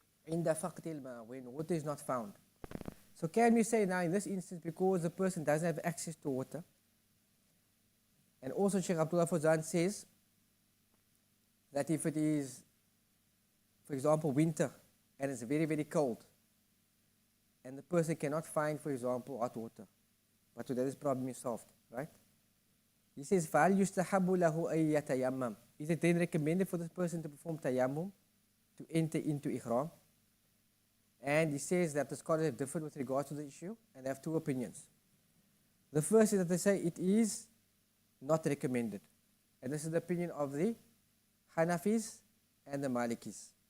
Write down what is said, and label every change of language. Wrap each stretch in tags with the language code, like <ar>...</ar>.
<en>Inda faqtil ma, when water is not found. So can we say now in this instance, because the person doesn't have access to water, and also Shaykh Abdullah Fawzan says that if it is, for example, winter, and it's very, very cold, and the person cannot find, for example, hot water, but today this problem is solved, right? He says,</en> <ar>فَهَلْ يُسْتَحَبُّ لَهُ أَن يَتَيَمَّمْ.</ar> <en>Is it then recommended for this person to perform tayammum, to enter into ihram? And he says that the scholars have differed with regards to the issue, and they have two opinions. The first is that they say it is not recommended. And this is the opinion of the Hanafis and the Malikis.</en>